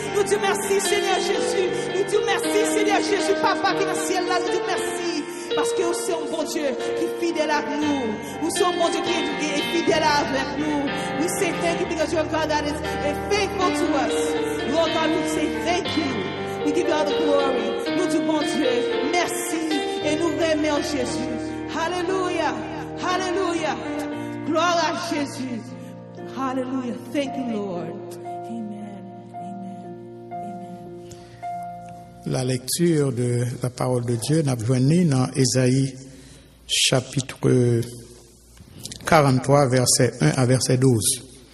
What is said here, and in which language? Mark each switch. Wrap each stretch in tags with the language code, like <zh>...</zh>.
<fr>Nous disons merci Seigneur Jésus. Nous disons merci Seigneur Jésus, Papa qui est dans le ciel là, nous disons merci. Parce que vous êtes un bon Dieu qui est fidèle avec nous. Vous êtes un bon Dieu qui est fidèle avec nous.</fr> <en>We say thank you because you're a God that is faithful to us. Lord God, we say thank you. We give you all the glory.</en> <fr>Nous disons bon Dieu, merci. Et nous remercions Jésus. Alléluia. Alléluia. Gloire à Jésus. Hallelujah.</fr> <en>Thank you, Lord. Amen. Amen. Amen.</en> <fr>La lecture de la parole de Dieu n'a venu dans Ésaïe chapitre 43, verset 1 à verset 12.</fr>